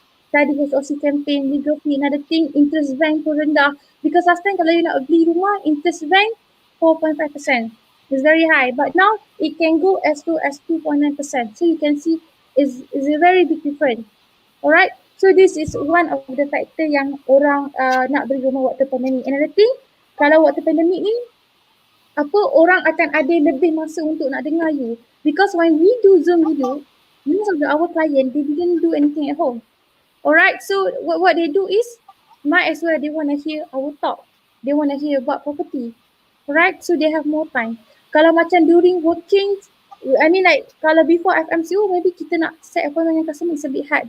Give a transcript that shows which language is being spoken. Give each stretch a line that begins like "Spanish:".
Malay: tadi
English: HOC campaign, legal fee, another thing, interest bank
Malay: pun rendah.
English: Because last time
Malay: kalau you nak beli rumah,
English: interest bank 4.5%. It's very high. But now it can go as low as 2.9%. So you can see is a very big difference. Alright. So this is one of the factor
Malay: yang orang nak beli rumah waktu pandemik.
English: Another thing,
Malay: kalau waktu pandemik ni, orang akan ada lebih masa untuk nak dengar you.
English: Because when we do Zoom video, most of our client, they didn't do anything at home. Alright, so what they do is, might as well they want to hear our talk. They want to hear about property. Alright, so they have more time.
Malay: Kalau macam
English: during working, I mean like
Malay: kalau
English: before FMCO, maybe
Malay: kita nak
English: set appointment
Malay: dengan
English: customer is a bit hard.